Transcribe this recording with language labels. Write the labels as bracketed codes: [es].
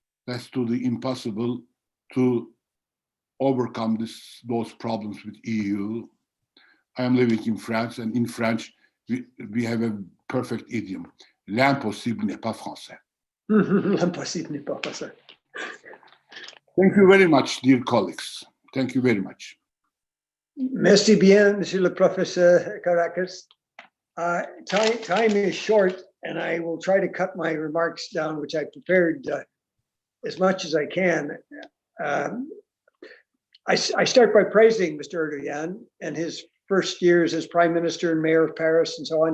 [en] Let's do the impossible to overcome those problems with EU. I am living in France, and in French, we have a perfect idiom. [fr] L'impossible n'est pas français. L'impossible n'est pas français. [en] Thank you very much, dear colleagues. Thank you very much. [fr] Merci bien, Monsieur le Professeur Karakas. [en] Time is short, and I will try to cut my remarks down, which I prepared as much as I can. I start by praising Mr. Erdogan and his first years as Prime Minister and Mayor of Paris and so on.